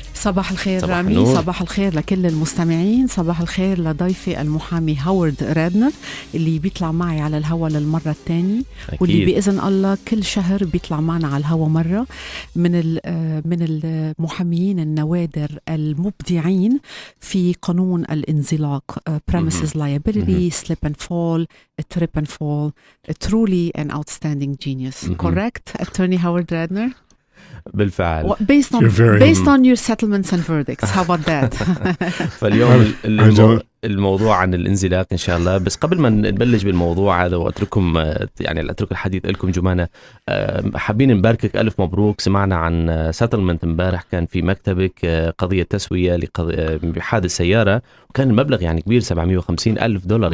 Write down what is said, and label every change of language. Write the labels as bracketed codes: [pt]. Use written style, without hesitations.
[ar] صباح الخير رامي، صباح الخير لكل المستمعين، صباح الخير لضيفي المحامي هاورد رادنر اللي بيطلع معي على الهوا للمرة الثانية، واللي بإذن الله كل شهر بيطلع معنا على الهوا مرة، من المحاميين النوادر المبدعين في قانون الانزلاق، premises liability، slip and fall، trip and fall. [en] Truly an outstanding genius. Correct, Attorney Howard Radner? [ar] بالفعل. [en] Based on your settlements and verdicts. How about that? [ar] فاليوم الموضوع عن الانزلاق إن شاء الله. بس قبل ما نبلش بالموضوع هذا وأترككم يعني أترك الحديث لكم جومانا، حابين نباركك ألف مبروك. سمعنا عن سيتلمنت امبارح كان في مكتبك، قضية تسوية بحادث سيارة، وكان المبلغ يعني كبير، $750,000.